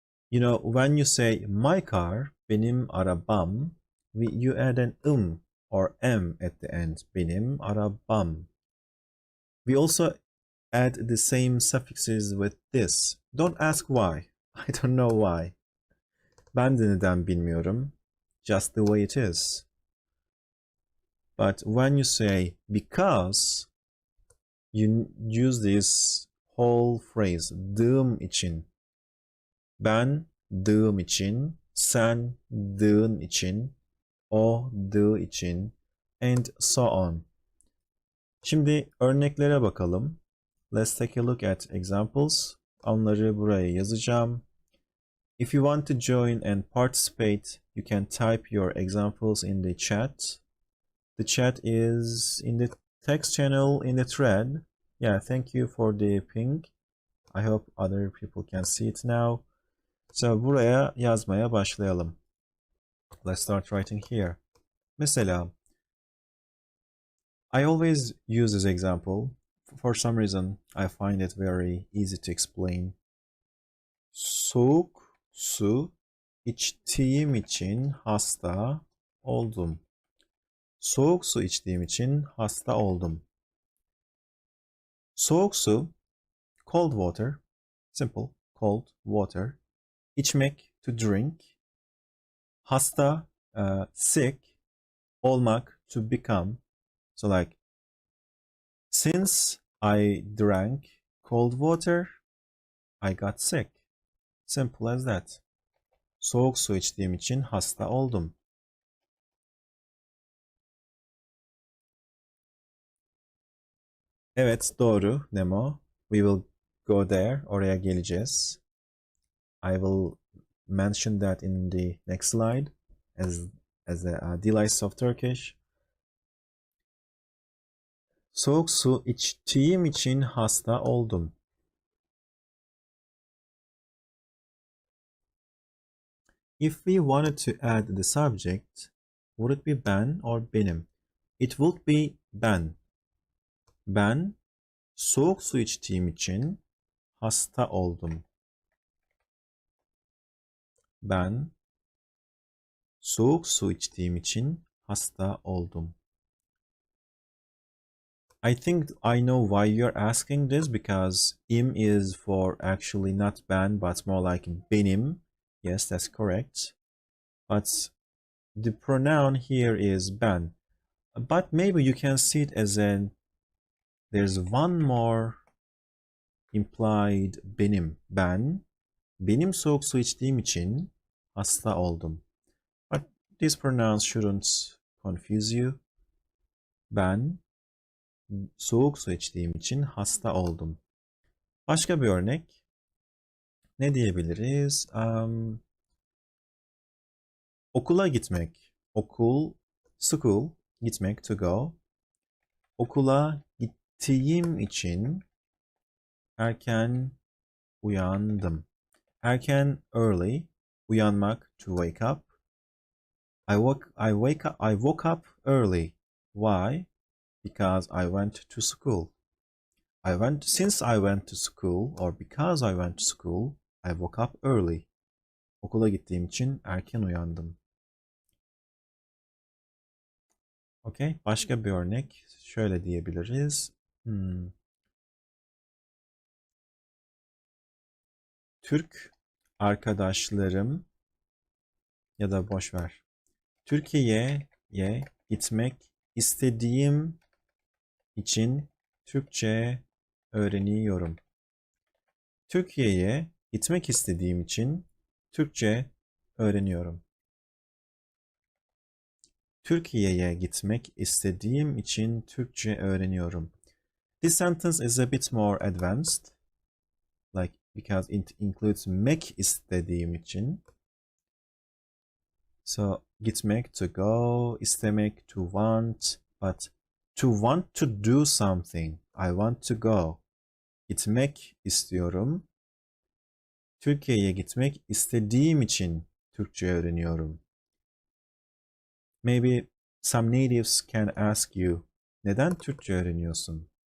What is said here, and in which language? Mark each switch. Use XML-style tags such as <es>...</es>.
<en>You know, when you say my car,</en> <tr>benim arabam,</tr> <en>you add an or m at the end, benim arabam. We also add the same suffixes with this. Don't ask why. I don't know why.</en> <tr>Ben de neden bilmiyorum.</tr> <en>Just the way it is. But when you say because, you use this whole phrase, dığım için.</en> <tr>Ben dığım için, sen dığın için, o dığı için,</tr> <en>and so on.</en> <tr>Şimdi örneklere bakalım.</tr> <en>Let's take a look at examples.</en> <tr>Onları buraya yazacağım.</tr> <en>If you want to join and participate, you can type your examples in the chat. The chat is in the text channel in the thread. Yeah, thank you for the ping. I hope other people can see it now.</en> <tr>So buraya yazmaya başlayalım.</tr> <en>Let's start writing here. Mesela, I always use this example. For some reason, I find it very easy to explain.</en> <tr>Soğuk su içtiğim için hasta oldum. Soğuk su içtiğim için hasta oldum.</tr> <en>Soğuk su, cold water, simple, cold water. İçmek, to drink. Hasta, sick. Olmak, to become. So like, since I drank cold water, I got sick. Simple as that.</en> <tr>Soğuk su içtiğim için hasta oldum. Evet, doğru</tr> <en>Nemo. We will go there.</en> <tr>Oraya geleceğiz.</tr> <en>I will mention that in the next slide as a delights of Turkish. Soğuk su içtiğim için hasta oldum. If we wanted to add the subject, would it be ben or benim? It would be ben.</en> <tr>Ben soğuk su içtiğim için hasta oldum. Ben soğuk su içtiğim için hasta oldum.</tr> <en>I think I know why you're asking this, because im is for actually not ben but more like benim. Yes, that's correct. But the pronoun here is ben. But maybe you can see it as an there's one more implied benim.</en> <tr>Benim soğuk su içtiğim için hasta oldum.</tr> <en>But these pronouns shouldn't confuse you.</en> <tr>Ben soğuk su içtiğim için hasta oldum. Başka bir örnek. Ne diyebiliriz? Okula gitmek.</tr> <en>Okul, school, gitmek, to go.</en> <tr>Okula gittiğim için erken uyandım.</tr> <en>Erken, early, uyanmak, to wake up. I woke up early. Why? Because I went to school. Since I went to school, or because I went to school, I woke up early.</en> <tr>Okula gittiğim için erken uyandım. Okay, başka bir örnek şöyle diyebiliriz. Türk arkadaşlarım ya da boş ver. Türkiye'ye gitmek istediğim için Türkçe öğreniyorum. Türkiye'ye gitmek istediğim için Türkçe öğreniyorum. Türkiye'ye gitmek istediğim için Türkçe öğreniyorum.</tr> <en>This sentence is a bit more advanced, like because it includes mek istediğim için. So gitmek, to go, istemek, to want, but to want to do something. I want to go.</en> <tr>gitmek istiyorum. Türkiye'ye gitmek istediğim için Türkçe öğreniyorum.</tr> <en>Maybe some natives can ask you,</en> <tr>neden Türkçe öğreniyorsun?</tr>